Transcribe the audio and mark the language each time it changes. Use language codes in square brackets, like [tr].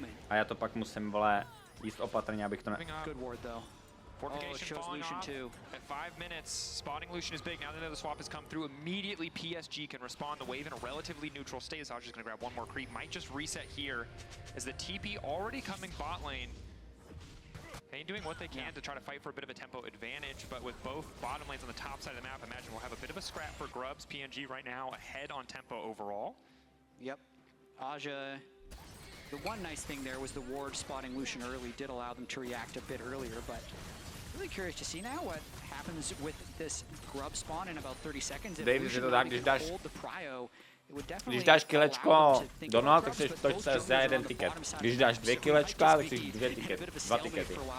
[cs] A já to pak musím, vole, jíst opatrně, abych to ne... [en] Good ward though. Fortification falling off at 5 minutes. Spotting Lucian is big. Now that the swap has come through, immediately PSG can respond the wave in a relatively neutral state. As Aja's going to grab one more creep. Might just reset here as the TP already coming bot lane. And doing what they can to try to fight for a bit of a tempo advantage, but with both bottom lanes on the top side of the map, I imagine we'll have a bit of a scrap for Grubs. PNG right now ahead on tempo overall. Yep. Aja... The one nice thing there was the ward spotting Lucian early did allow them to react a bit earlier, but really curious to see now what happens with this grub spawn in about 30 seconds. If Lucian hold the prio, it would definitely [cs] když dáš kilečko do noha, tak jsi v točce za 1 tiket. Když dáš 2 kilečka, tak jsi 2 tikety.